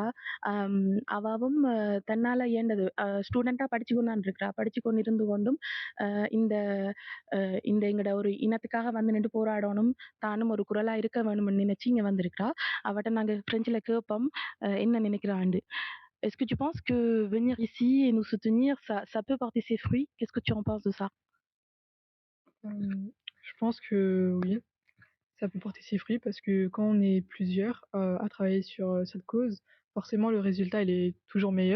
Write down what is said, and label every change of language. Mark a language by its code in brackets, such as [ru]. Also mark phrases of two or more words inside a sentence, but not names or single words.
[ta] அவாவும் தன்னால இயண்டது ஸ்டூடெண்டா படிச்சு கொண்டான் இருக்கிறா. படிச்சு கொண்டு இருந்து கொண்டும் இந்த இந்த எங்கட ஒரு இனத்துக்காக வந்து நின்று போராடணும், தானும் ஒரு குரலா இருக்க வேணும்னு நினைச்சு இங்க வந்திருக்கிறா. அவட்ட நாங்க பிரெஞ்சுல கேட்போம் என்ன நினைக்கிறாண்டு. [fr] Est-ce que tu penses que venir ici et nous soutenir, ça peut porter ses fruits? Qu'est-ce que tu en penses de ça? Je pense que oui, ça peut porter ses fruits parce que quand on est plusieurs à travailler sur cette cause, forcément le résultat il est toujours meilleur.